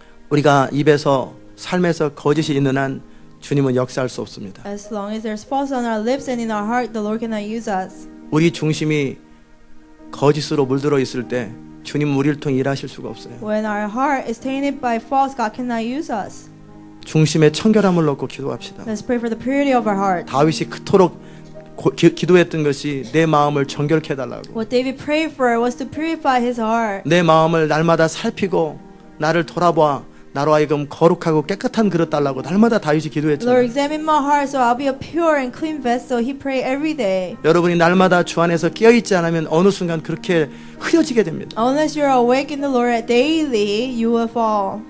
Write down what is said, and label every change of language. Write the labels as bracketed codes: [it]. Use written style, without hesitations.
[ko] 우리가 입에서 삶에서 거짓이 있는 한 주님은 역사할 수 없습니다. [en] As long as there's false on our lips and in our heart, the Lord cannot use us. [ko] 우리 중심이 거짓으로 물들어 있을 때 주님 우리를 통해 일하실 수가 없어요. [en] When our heart is tainted by false, God cannot use us. [ko] 중심에 청결함을 넣고 기도합시다. [en] Let's pray for the purity of our heart. [ko] 다윗이 그토록 기도했던 것이 내 마음을 정결케 해달라고. [en] What David prayed for was to purify his heart. [ko] 내 마음을 날마다 살피고 나를 돌아봐 나로 하여금 거룩하고 깨끗한 그릇 달라고 날마다 다윗이 [en] Lord, [ko] 기도했잖아요. [en] examine my heart so I'll be a pure and clean vessel. He prayed every day. [ko] 여러분이 날마다 주 안에서 깨어있지 않으면 어느 순간 그렇게 흐려지게 됩니다. [en] Unless you're awake in the Lord daily, you will fall.